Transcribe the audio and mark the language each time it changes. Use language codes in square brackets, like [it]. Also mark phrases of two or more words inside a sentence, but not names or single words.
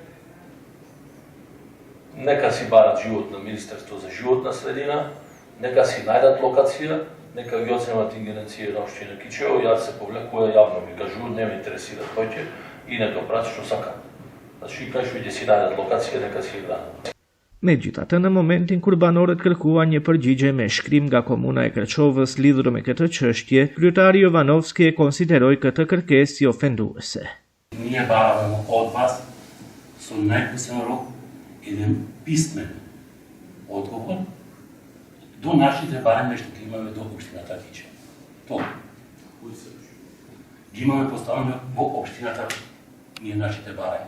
[mk] Нека си барат живот на Министерство за животна средина, нека си најдат локација, нека ги оценат ингеренција на општина Кичево, јас се повлекува јавно ми кажувам, не ме интересира тој и нека прати што сака. Значи кај што ќе си најдат локација, нека си играат. [sq] Megjithatë, në momentin kur banorët kërkuan një përgjigje me shkrim nga komuna e Kërçovës lidhur me këtë çështje, kryetari Jovanovski e konsideroi këtë kërkesë si ofenduese. [mk] Ние бараме од вас со најкусен рок еден писмен одговор до нашите барања што ги имаме до општината Кичево. Тоа. Ги имаме поставено во општината ние нашите барања.